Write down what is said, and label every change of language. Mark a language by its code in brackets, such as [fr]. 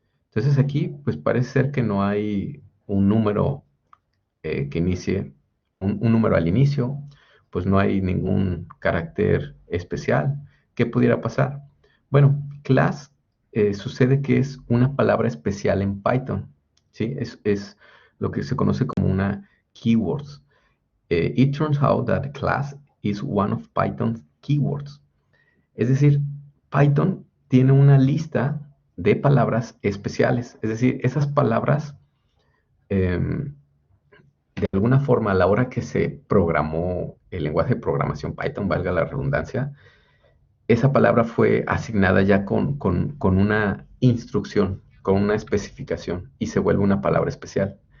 [es] Entonces aquí, pues parece ser que no hay un número que inicie, un número al inicio, pues no hay ningún carácter especial. ¿Qué pudiera pasar? Bueno, class sucede que es una palabra especial en Python, ¿sí? Es lo que se conoce como una keywords. [en] It turns out that class is one of Python's keywords. [es] Es decir, Python tiene una lista de palabras especiales. Es decir, esas palabras, de alguna forma, a la hora que se programó el lenguaje de programación Python, valga la redundancia, esa palabra fue asignada ya con una instrucción, con una especificación, y se vuelve una palabra especial.